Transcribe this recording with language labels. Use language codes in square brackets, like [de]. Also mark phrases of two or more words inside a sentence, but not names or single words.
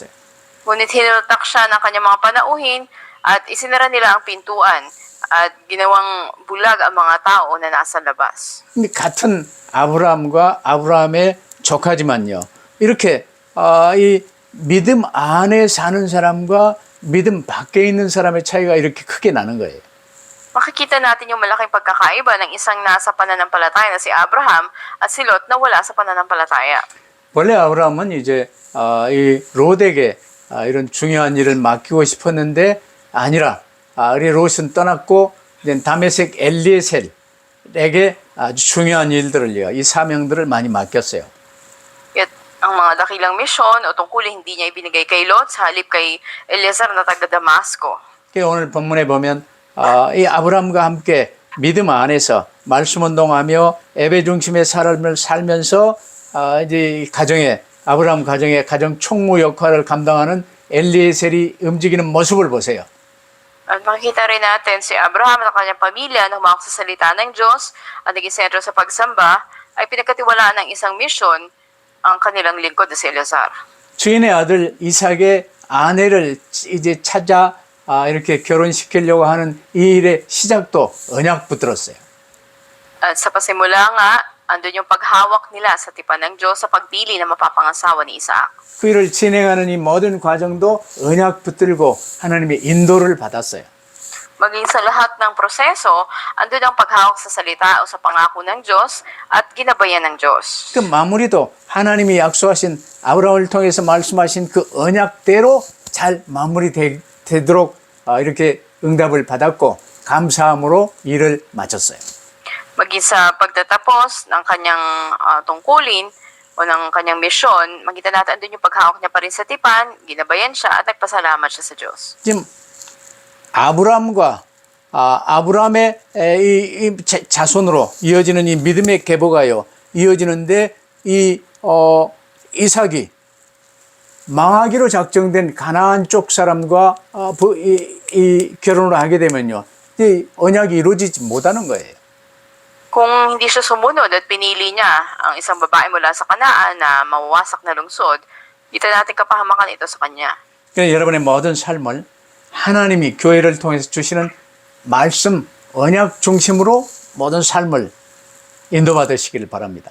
[tl] Ngunit hinilutak siya ng kanyang mga panauhin at isinara nila ang pintuan at ginawang bulag ang mga tao na nasa labas. [ko] 근데 같은 아브라함과 아브라함의 조카지만요. 이렇게 이 믿음 안에 사는 사람과 믿음 밖에 있는 사람의 차이가 이렇게 크게 나는 거예요. [tl] Makikita natin yung malaking pagkakaiba ng isang nasa pananampalataya na si Abraham at si Lot na wala sa pananampalataya. [ko] 원래 아브라함은 이제 이 롯에게 이런 중요한 일을 맡기고 싶었는데 아니라 우리 롯은 떠났고 이제 다메섹 엘리에셀에게 아주 중요한 일들을요, 이 사명들을 많이 맡겼어요. [en] Yet, [tl] ang mga dakilang misyon o tungkulin hindi niya ibinigay kay Lot sa halip kay Eliezer na taga Damasco. [ko] 오늘 본문에 보면 이 아브라함과 함께 믿음 안에서 말씀 운동하며 예배 중심의 삶을 살면서 이제 가정의 아브라함 가정의 가정 총무 역할을 감당하는 엘리에셀이 움직이는 모습을 보세요. [tl] At makikita rin natin si Abraham at kanyang pamilya na humawak sa salita ng Diyos at naging sentro sa pagsamba ay pinagkatiwalaan ng isang misyon ang kanilang lingkod na si Eleazar. [ko] 주인의 아들 이삭의 아내를 이제 찾아 이렇게 결혼시키려고 하는 이 일의 시작도 언약 붙들었어요. [tl] At sa pasimula nga, andun yung paghawak nila sa tipan ng Diyos sa pagpili na mapapangasawa ni Isaac. [ko] 그 일을 진행하는 이 모든 과정도 언약 붙들고 하나님의 인도를 받았어요. [tl] Maging sa lahat ng proseso, andun ang paghawak sa salita o sa pangako ng Diyos at ginabayan ng Diyos. [ko] 그 마무리도 하나님이 약속하신 아브라함을 통해서 말씀하신 그 언약대로 잘 마무리되도록 이렇게 응답을 받았고 감사함으로 일을 마쳤어요. [tl] Maging sa pagtatapos ng kanyang tungkulin o ng kanyang misyon, makita natin andun yung paghawak niya pa rin sa tipan, ginabayan siya at nagpasalamat siya sa Diyos. [ko] 지금 아브라함과 아브라함의 이 자손으로 이어지는 이 믿음의 계보가요 이어지는데 이 이삭이 망하기로 작정된 가나안 쪽 사람과 이 결혼을 하게 되면요 이 언약이 이루어지지 못하는 거예요. [tl] Kung hindi siya sumunod at pinili niya ang isang babae mula sa Kanaan na mawawasak na lungsod, kita natin kapahamakan ito sa kanya. [ko] 그래서 여러분의 모든 삶을 하나님이 교회를 통해서 주시는 말씀, 언약 중심으로 모든 삶을 인도받으시길 바랍니다.